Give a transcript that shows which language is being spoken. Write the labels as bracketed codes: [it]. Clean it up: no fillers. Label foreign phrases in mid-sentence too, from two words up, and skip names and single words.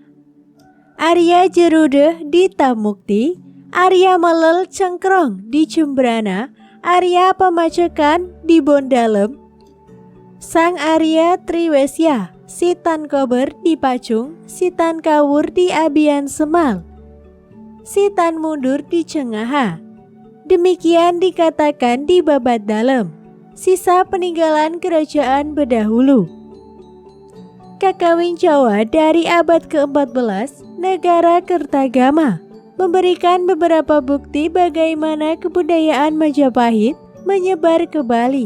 [id] Arya Jerudeh di Tamukti, Arya Melel Cengkrong di Cembrana, Arya Pamacekan di Bondalem, Sang Arya Triwesya, Sitan Kober di Pacung, Sitan Kawur di Abian Semal, Sitan Mundur di Cengaha. Demikian dikatakan di Babat Dalem, sisa peninggalan kerajaan berdahulu. Kakawin Jawa dari abad ke-14, negara Kertagama, memberikan beberapa bukti bagaimana kebudayaan Majapahit menyebar ke Bali.